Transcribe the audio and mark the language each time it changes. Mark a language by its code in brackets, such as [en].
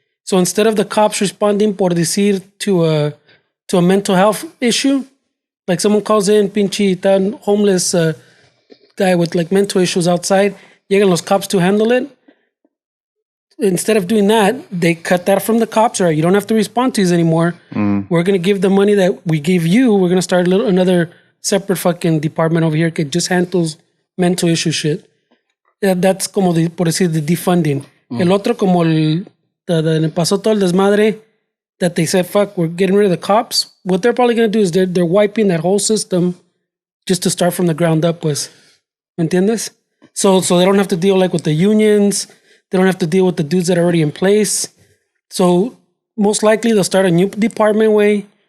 [en] So instead of the cops responding [es] por decir [en] to a mental health issue, like someone calls in, [es] pinche tan [en] homeless guy with like mental issues outside, [es] llegan los [en] cops to handle it. Instead of doing that, they cut that from the cops. Or you don't have to respond to these anymore. We're gonna give the money that we gave you. We're gonna start another separate fucking department over here that just handles mental issue shit. That's [es] como por decir [en] the defunding. [es] El otro como el pasó todo el desmadre. [en] That they said, fuck, we're getting rid of the cops. What they're probably going to do is they're wiping that whole system just to start from the ground up, [es] pues. ¿Me entiendes? [en] So they don't have to deal like with the unions. They don't have to deal with the dudes that are already in place. So most likely they'll start a new department way.